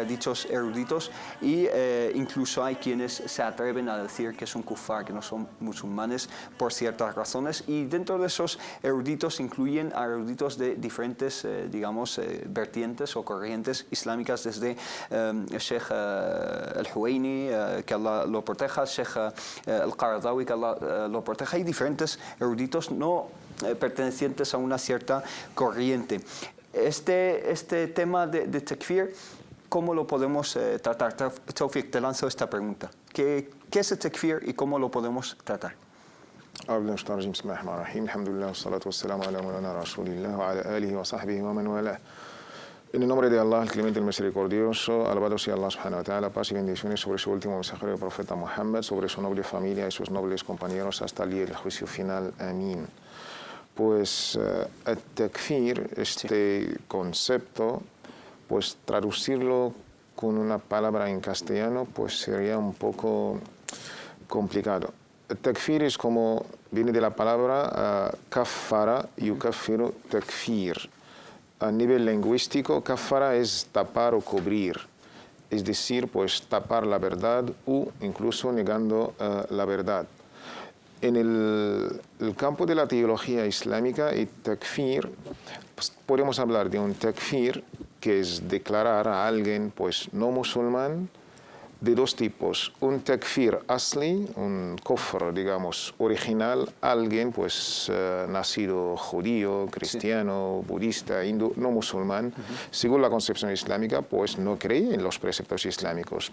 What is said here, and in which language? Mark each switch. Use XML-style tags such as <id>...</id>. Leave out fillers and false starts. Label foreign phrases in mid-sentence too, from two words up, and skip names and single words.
<es>dichos eruditos, y incluso hay quienes se atreven a decir que son kufar, que no son musulmanes por ciertas razones, y dentro de esos eruditos incluyen a eruditos de diferentes, vertientes o corrientes islámicas, desde el Sheikh al-Huwaini, que Allah lo proteja, el Sheikh al-Qaradawi, que Allah lo proteja, y diferentes eruditos no pertenecientes a una cierta corriente. Este tema de takfir, ¿cómo lo podemos tratar? Tawfiq, te lanzo esta pregunta. ¿Qué es el takfir y cómo lo podemos tratar?</es> <ar>الحمد لله الصلاة والسلام على مولانا رسول الله وعلى آله وصحبه ومن والاه.</ar> <es>En el nombre de Allah, el Clemente, el Misericordioso, alabado sea Allah</es> <ar>سبحانه وتعالى,</ar> <es>paz y bendiciones sobre su último mensajero, el profeta Muhammad, sobre su noble familia y sus nobles compañeros hasta el día del juicio final. Amén. Pues el takfir, este concepto, pues traducirlo con una palabra en castellano, pues sería un poco complicado. El takfir es como, viene de la palabra</es> <ar>كفر يكفر تكفير.</ar> <es>A nivel lingüístico, kafara es tapar o cubrir, es decir, pues tapar la verdad o incluso negando la verdad. En el campo de la teología islámica, el takfir, pues, podemos hablar de un takfir que es declarar a alguien pues no musulmán, de dos tipos: un</es> <ar>تكفير أصلي,</ar> <es>un kufr, digamos, original, alguien pues nacido judío, cristiano, budista, hindú, no musulmán, según la concepción islámica, pues no cree en los preceptos islámicos.</es>